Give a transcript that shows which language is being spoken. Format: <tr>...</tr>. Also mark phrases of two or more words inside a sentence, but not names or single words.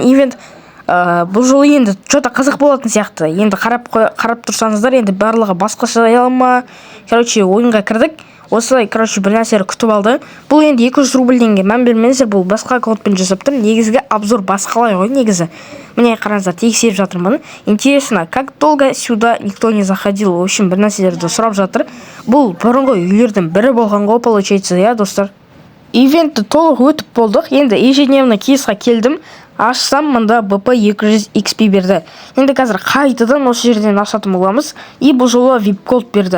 <kk>Ивент бұл жолы енді что-то қызық болатын сияқты. Енді қарап тұрсаңыздар, енді барлығы басқаша ма. Ойынға кірдік. Осылай, бір нәрсені күтіп алды. Бұл енді 200 рубльденге мән бермеңіздер, бұл басқа аккаунтпен жасап тұр. Негізгі обзор басқалай ғой негізі. Міне қараңыздар, тексеріп жатырмын.</kk> <ru>Интересно, как долго сюда никто не заходил? В общем,</ru> <kk>бір нәрселерді сұрап жатыр. Бұл бұрынғы үйлердің бірі болған ғой, получается, я, достар. Ивентті толық өтіп болдық. Енді ежедневный кейсқа келдім. Ашсам, мында БП 200 XP берді. Енді қазір қайтадан осы жерден ашатын боламыз. И бұл жолы VIP Gold берді.</kk>